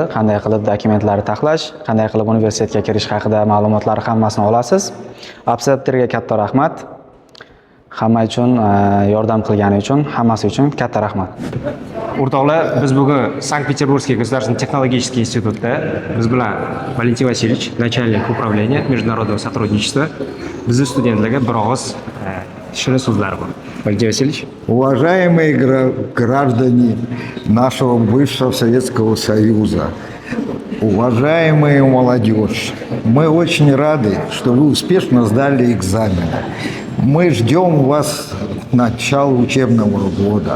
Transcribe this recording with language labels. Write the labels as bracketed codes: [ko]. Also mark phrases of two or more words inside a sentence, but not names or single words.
[uz] Qanday qilib dokumentlarni taxlash, qanday qilib universitetga kirish haqida ma'lumotlar hammasini olasiz. Abcenterga katta rahmat. Hamma uchun yordam qilgani uchun, hammasi uchun katta rahmat. O'rtoqlar, biz bugun Sankt-Петербургский государственный технологический институтda biz bilan Valentin Васильевич, [ru] начальник управления международного сотрудничества, [uz] bizni studentlarga bir og'iz shirin so'zlari bor. Valentin Васильевич. [ru] Уважаемые граждане нашего бывшего Советского Союза, уважаемая молодежь, мы очень рады, что вы успешно сдали экзамены. Мы ждем вас к началу учебного года.